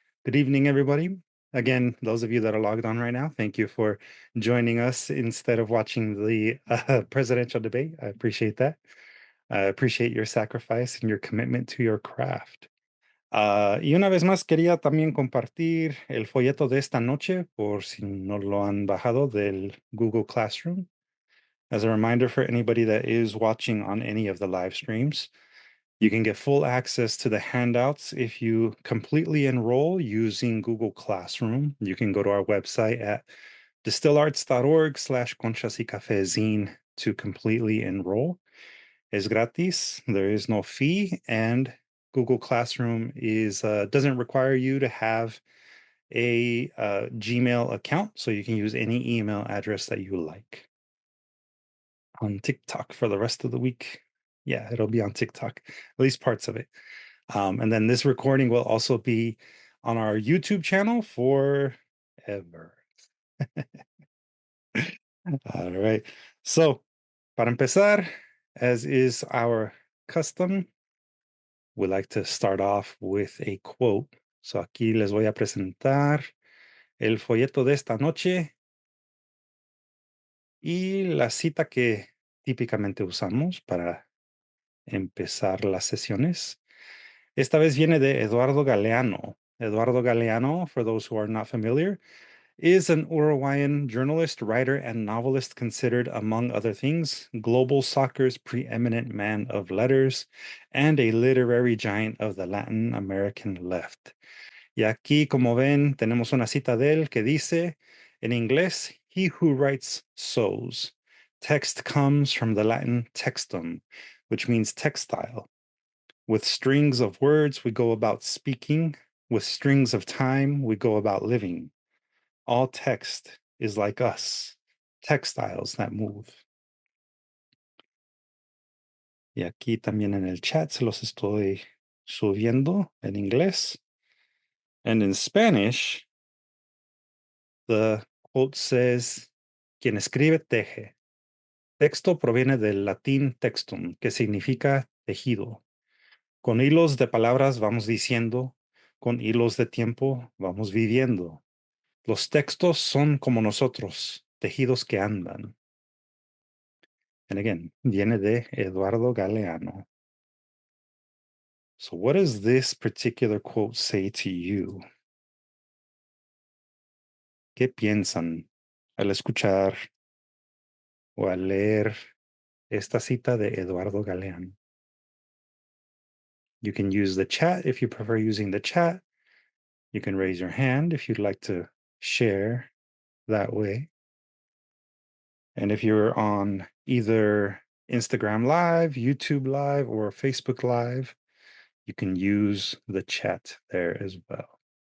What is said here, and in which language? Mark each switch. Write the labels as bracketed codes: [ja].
[en] Good evening, everybody. Again, those of you that are logged on right now, thank you for joining us instead of watching the presidential debate. I appreciate that. I appreciate your sacrifice and your commitment to your craft. [es] Y una vez más, quería también compartir el folleto de esta noche, por si no lo han bajado del Google Classroom. [en] As a reminder for anybody that is watching on any of the live streams, you can get full access to the handouts if you completely enroll using Google Classroom. You can go to our website at distillarts.org/Conchas y Café zine to completely enroll. [es] Es gratis. [en] There is no fee, and Google Classroom doesn't require you to have a Gmail account, so you can use any email address that you like. On TikTok for the rest of the week. Yeah, it'll be on TikTok, at least parts of it. And then this recording will also be on our YouTube channel forever. All right. So, [es] para empezar, [en] as is our custom, we like to start off with a quote. [es] So aquí les voy a presentar el folleto de esta noche y la cita que típicamente usamos para empezar las sesiones. Esta vez viene de Eduardo Galeano. [en] Eduardo Galeano, for those who are not familiar, is an Uruguayan journalist, writer, and novelist considered, among other things, global soccer's preeminent man of letters and a literary giant of the Latin American left. [es] Y aquí, como ven, tenemos una cita de él que dice, en inglés, [en] he who writes sows. Text comes from the Latin textum, which means textile. With strings of words, we go about speaking. With strings of time, we go about living. All text is like us, textiles that move. [es] Y aquí también en el chat se los estoy subiendo en inglés. [en] And in Spanish, the quote says, [es] quien escribe teje. Texto proviene del latín textum, que significa tejido. Con hilos de palabras vamos diciendo, con hilos de tiempo vamos viviendo. Los textos son como nosotros, tejidos que andan. [en] And again, [es] viene de [en] Eduardo Galeano. So what does this particular quote say to you? [es] ¿Qué piensan al escuchar o al leer esta cita de Eduardo Galeano? [en] You can use the chat if you prefer using the chat. You can raise your hand if you'd like to share that way. And if you're on either Instagram Live, YouTube Live, or Facebook Live, you can use the chat there as well.